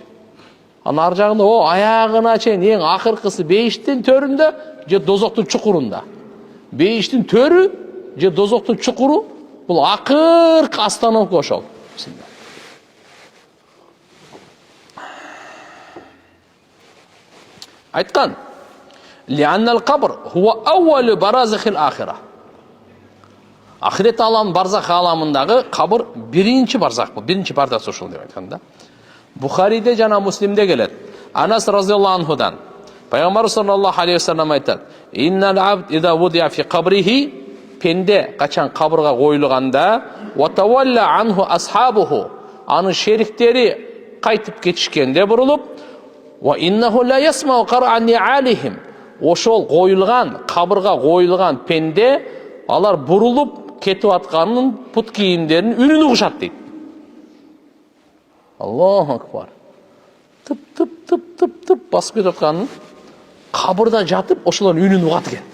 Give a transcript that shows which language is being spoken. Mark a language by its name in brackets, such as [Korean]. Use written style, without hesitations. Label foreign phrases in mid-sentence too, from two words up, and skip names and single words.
[Kyrgyz] Анын ар жагында аягына чейин эң акыркысы бейиштин төрүндө же дозоктун чукурунда. Бейиштин төрү же дозоктун чукуру бул акыркы остановка ошол. Айткан: [Arabic] "لأن القبر هو أول برازخ الآخرة." [Kyrgyz] Ахирет аламы, барзах аламындагы кабыр биринчи барзах бул, биринчи пардасы ошол деп айткан да. Бухариде жана Муслимде келет. Анас [Arabic] رضي الله عنه [Kyrgyz] Пайгамбар [Arabic] صلى الله عليه وسلم [Kyrgyz] айтат: [Arabic] "إن العبد إذا وضع في قبره", [Kyrgyz] пенде качан кабырга коюлганда, [Arabic] "وتولى عنه أصحابه", [Kyrgyz] анын шериктери кайтып кетишкенде бурулуп, [Arabic] "وإنه ليسمع قرع نعالهم", [Kyrgyz] ошол коюлган, кабырга коюлган пенде алар бурулуп кетип атканын пут кийимдеринин үнүн угушат дейт. [Arabic] الله أكبر. [Kyrgyz] Тып басып кетип атканын кабырда жатып ошолордун үнүн угат экен.